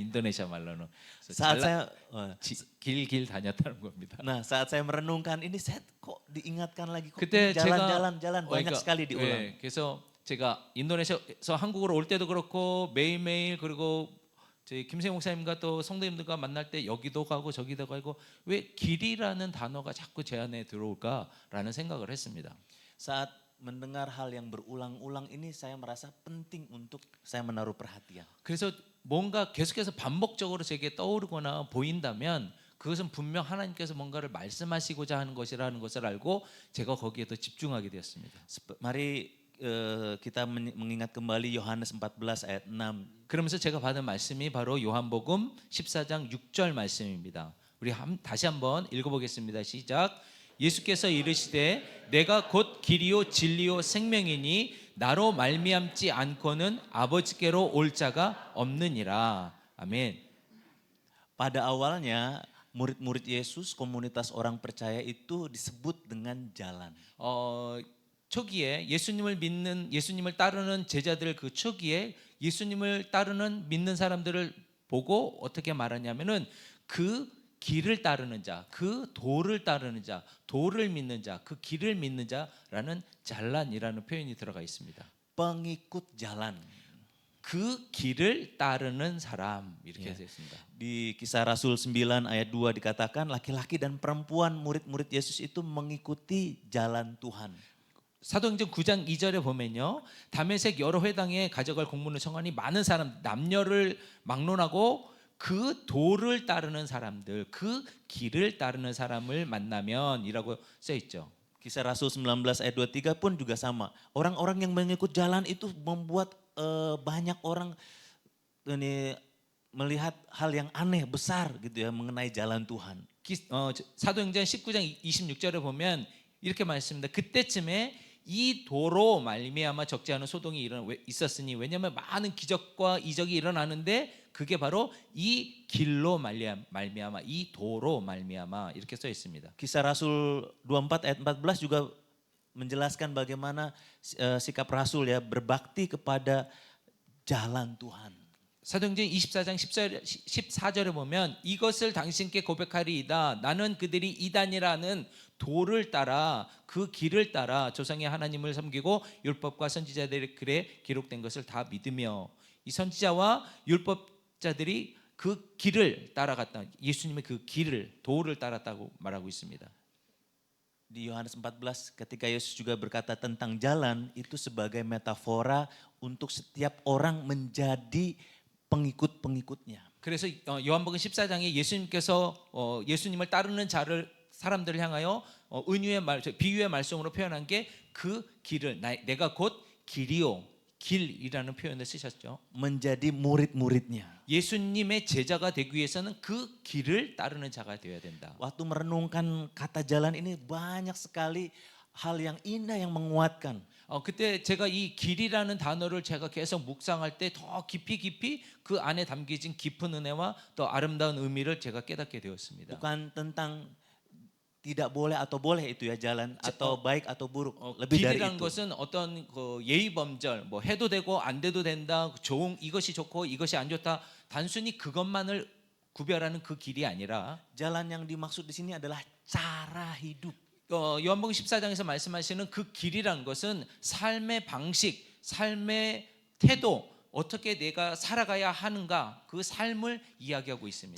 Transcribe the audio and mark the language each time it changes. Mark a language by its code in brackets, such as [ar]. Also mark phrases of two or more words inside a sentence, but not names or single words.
[ko] 인도네시아 말로는. [id] Saat saya, [ko] 길 다녔다는 겁니다. [id] nah saat saya merenungkan ini, saya kok diingatkan lagi kok [ko] 그때 [id] jalan-jalan banyak sekali diulang. [ko] 그래서 제가 인도네시아에서 한국으로 올 때도 그렇고 매일매일 그리고 저희 김세용 목사님과 또 성도님들과 만날 때 여기도 가고 저기도 가고 왜 길이라는 단어가 자꾸 제 안에 들어올까라는 생각을 했습니다. [id] Saat mendengar hal yang berulang-ulang ini, saya merasa penting untuk saya menaruh perhatian. [ko] 그래서 뭔가 계속해서 반복적으로 제게 떠오르거나 보인다면 그것은 분명 하나님께서 뭔가를 말씀하시고자 하는 것이라는 것을 알고 제가 거기에 더 집중하게 되었습니다. [id] Mari kita mengingat kembali Yohanes 14 ayat 6. [ko] 그러면서 제가 받은 말씀이 바로 요한복음 14장 6절 말씀입니다. 우리 다시 한번 읽어보겠습니다. 시작. 예수께서 이르시되 내가 곧 길이요 진리요 생명이니 나로 말미암지 않고는 아버지께로 올 자가 없느니라. 아멘. [id] Pada awalnya murid-murid Yesus, komunitas orang percaya itu disebut dengan jalan. [ko] 초기에 예수님을 따르는 제자들 그 초기에 예수님을 따르는 믿는 사람들을 보고 어떻게 말하냐면은 그 길을 따르는 자, 그 도를 따르는 자, 도를 믿는 자, 그 길을 믿는 자라는 잘란이라는 표현이 들어가 있습니다. [id] Pengikut jalan. [ko] 그 길을 따르는 사람 이렇게 되어 있습니다. [id] Di Kisah Rasul 9 ayat 2 dikatakan laki-laki dan perempuan murid-murid Yesus itu mengikuti jalan Tuhan. [ko] 사도행전 9장 2절에 보면요. 다메섹 여러 회당에 가져갈 공문을 청하니 많은 사람 남녀를 막론하고 그 도를 따르는 사람들, 그 길을 따르는 사람을 만나면이라고 써 있죠. [id] Kisah Rasul 19 ayat 23 pun juga sama. Orang-orang yang mengikut jalan itu membuat banyak orang ini melihat hal yang aneh besar gitu ya mengenai jalan Tuhan. [ko] 사도행전 19장 26절에 보면 이렇게 말했습니다. 그때쯤에 이 도로 말미암아 적지 않은 소동이 있었으니, 왜냐하면 많은 기적과 이적이 일어나는데 그게 바로 이 길로 말미암아, 이 도로 말미암아 이렇게 써 있습니다. [id] Kisah Rasul 24 ayat 14 juga menjelaskan bagaimana sikap Rasul ya berbakti kepada jalan Tuhan. [ko] 사도행전 24장 14절에 보면 이것을 당신께 고백하리이다. 나는 그들이 이단이라는 도를 따라 그 길을 따라 조상의 하나님을 섬기고 율법과 선지자들의 글에 기록된 것을 다 믿으며, 이 선지자와 율법자들이 그 길을 따라갔다. 예수님의 그 길을, 도를 따랐다고 말하고 있습니다. [id] Di Yohanes 14 ketika Yesus juga berkata tentang jalan itu sebagai metafora untuk setiap orang menjadi pengikut-pengikutnya. [ko] 그래서 요한복음 14장에 예수님께서 예수님을 따르는 사람들을 향하여 비유의 말씀으로 표현한 게 그 길을, 내가 곧 길이요, 길이라는 표현을 쓰셨죠. [id] Menjadi murid-muridnya. [ko] 예수님의 제자가 되기 위해서는 그 길을 따르는 자가 되어야 된다. [id] Waktu merenungkan kata jalan ini banyak sekali hal yang indah yang menguatkan. [ko] 그때 제가 이 길이라는 단어를 제가 계속 묵상할 때 더 깊이 그 안에 담겨진 깊은 은혜와 또 아름다운 의미를 제가 깨닫게 되었습니다. [id] Bukan tentang tidak boleh atau boleh itu ya jalan atau baik atau buruk. Lebih dari [ko] 길이라는 [id] itu. [ko] 것은 어떤 그 예의 범절, 뭐 해도 되고 안 돼도 된다, 이것이 좋고 이것이 안 좋다, 단순히 그것만을 구별하는 그 길이 아니라, [id] Jalan yang dimaksud di sini adalah cara hidup. [ko] 요한복음 14장에서 말씀하시는 그 길이라는 것은 삶의 방식, 삶의 태도, 어떻게 내가 살아가야 하는가, 그 삶을 이야기하고 있습니다.